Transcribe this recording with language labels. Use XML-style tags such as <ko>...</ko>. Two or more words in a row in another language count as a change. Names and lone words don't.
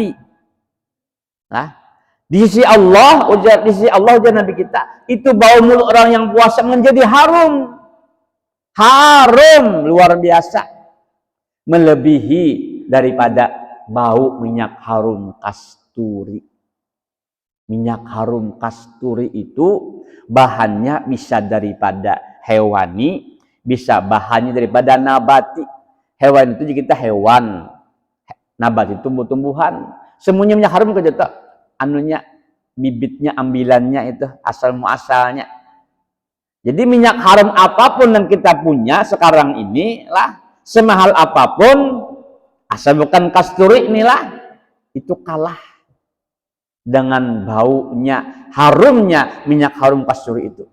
<id>Nah, di sisi Allah ujar Nabi kita, itu bau mulut orang yang puasa menjadi harum. Harum luar biasa. Melebihi daripada bau minyak harum kasturi. Minyak harum kasturi itu bahannya bisa daripada hewani, bisa bahannya daripada nabati. Hewan itu kita hewan, nabati tumbuh-tumbuhan. Semuanya minyak harum kerja tak, anunya bibitnya, ambilannya itu asal muasalnya. Jadi minyak harum apapun yang kita punya sekarang ini lah, semahal apapun, asal bukan kasturi inilah, itu kalah dengan baunya, harumnya minyak harum kasturi itu.</id>